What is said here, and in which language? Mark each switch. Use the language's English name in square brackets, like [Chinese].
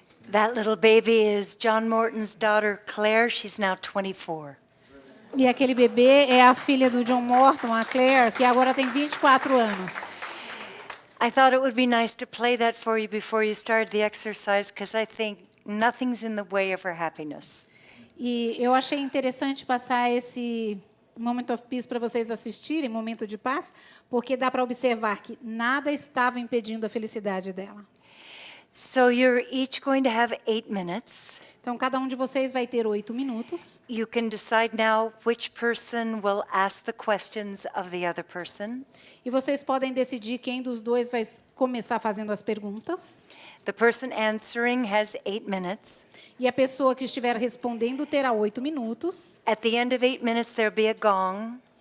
[English] That little baby is John Morton's daughter, Claire. She's now 24. [Portuguese] E aquele bebê é a filha do John Morton, a Claire, que agora tem 24 anos. [English] I thought it would be nice to play that for you before you started the exercise because I think nothing's in the way of her happiness. [Portuguese] E eu achei interessante passar esse Moment of Peace para vocês assistirem, momento de paz, porque dá para observar que nada estava impedindo a felicidade dela. [English] So you're each going to have 8 minutes. [Portuguese] Então, cada um de vocês vai ter 8 minutos. [English] You can decide now which person will ask the questions of the other person. [Portuguese] E vocês podem decidir quem dos dois vai começar fazendo as perguntas. [English] The person answering has 8 minutes. [Portuguese] E a pessoa que estiver respondendo terá 8 minutos. [English] At the end of 8 minutes, there'll be a gong,